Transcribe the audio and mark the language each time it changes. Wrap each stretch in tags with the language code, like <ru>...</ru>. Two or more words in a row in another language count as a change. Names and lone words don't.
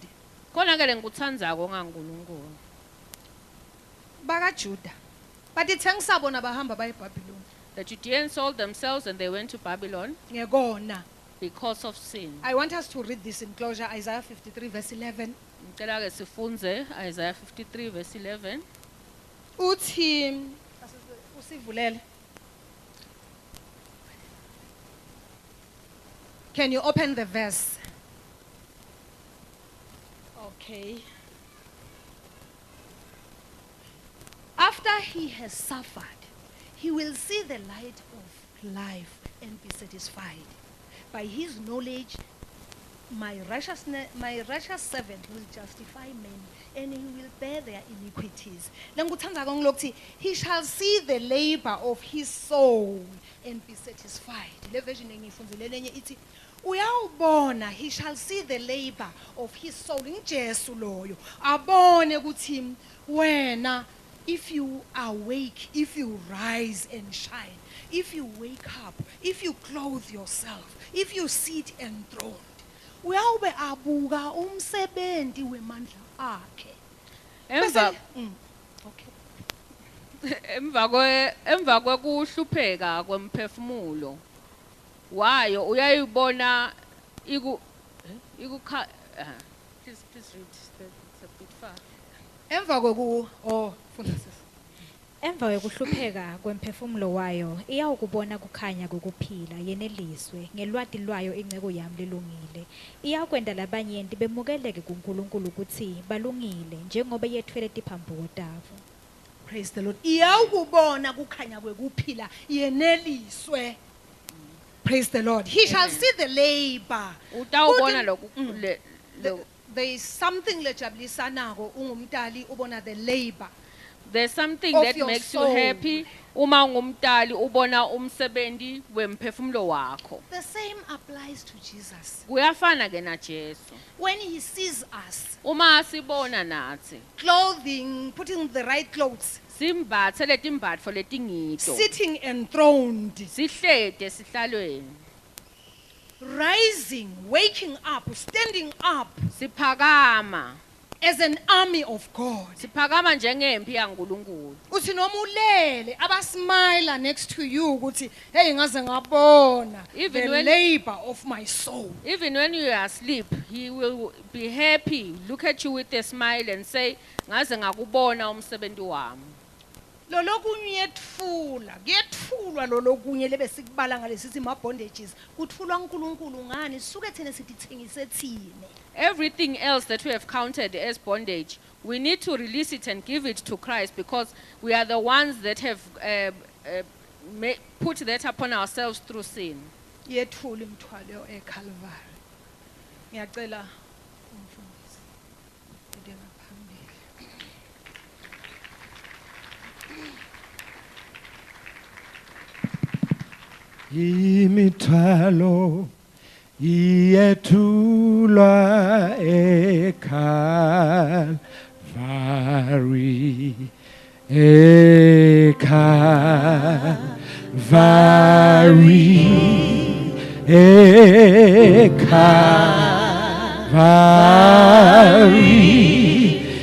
<ss>Khona ke lengikuthandzako ngaNkulunkulu. Baka Judah.</ss> <en>But it's</en> <ss>bona bahamba baye eBabylon.</ss> <en>The Judeans sold themselves and they went to Babylon</en> <ss>Ngekona.</ss> <en>because of sin. I want us to read this in closure, Isaiah 53 verse 11.</en> <ss>Ngicela ke sifunze Isaiah 53 verse 11. Uthi usivulele.</ss> <en>Can you open the verse? Okay. After he has suffered, he will see the light of life and be satisfied. By his knowledge, my righteous servant will justify men, and he will bear their iniquities. He shall see the labor of his soul and be satisfied.</en> <ss>Le version engiyifundzile lenye ithi uyawubona,</ss> <en>he shall see the labor of his soul.</en> <ss>Injesu loyo abone ukuthi wena,</ss> <en>if you awake, if you rise and shine, if you wake up, if you clothe yourself, if you sit enthroned,</en> <ss>uyawube abuka umsebenzi wemandla akhe. Emva</ss> <en>Okay.</en> <ss>emva kwekuhlupheka kwemphefumulo wayo uyayibona</ss> <en>please read, it's a bit far.</en> <ss>Emva kweku fundisa. Emva yokuhlupheka kwemphefumulo wayo iyawukubona kukhanya kokuphila yeneliswe ngelwati lwayo inceko yami lelungile. Iyakwenda labanyenti bemukeleke kuNkulunkulu ukuthi balungile njengoba yethwele tiphambuko tabo.</ss> <en>Praise the Lord.</en> <ss>Iyawukubona kukhanya kwekuphila yeneliswe.</ss> <en>Praise the Lord. He shall see the labor.</en> <ss>Utawubona</ss> <en>the there is something</en> <ss>lejabulisanako ungumtali ubona</ss> <en>the labor. There's something Of that your makes you soul.</en> <ss>happy uma ungumtali ubona umsebenzi wemphefumulo wakho.</ss> <en>The same applies to Jesus.</en> <ss>Kuyafana ke na Jesu.</ss> <en>When he sees us</en> <ss>Uma sibona nathi</ss> <en>clothing, putting the right clothes,</en> <ss>simbathe letimbatfo letingito.</ss> <en>sitting enthroned,</en> <ss>Sihlede sihlalweni.</ss> <en>rising, waking up, standing up</en> <ss>Siphakama.</ss> <en>as an army of God.</en> <ss>Siphakama njengempi yaNkulunkulu. Uthi noma ulele abasmile</ss> <en>next to you</en> <ss>ukuthi hey ngaze ngabona</ss> <en>Even the when- labor of my soul. Even when you are asleep, he will be happy, look at you with a smile and say,</en> <ss>ngaze ngakubona umsebenzi wami. Lolokunye kuyetfulwa lolokunye lebe sikubala ngalesithi ma bondages kuthulwa uNkulunkulu ngani suke thina sithithengise thine.</ss> <en>Everything else that we have counted as bondage, we need to release it and give it to Christ because we are the ones that have put that upon ourselves through sin.</en> <ss>Yethula imthwalo eCalvary. Ngiyacela umfundisi ede ngaphambili. Imithwalo iyethulwa eCalvary, eCalvary, eCalvary.</ss>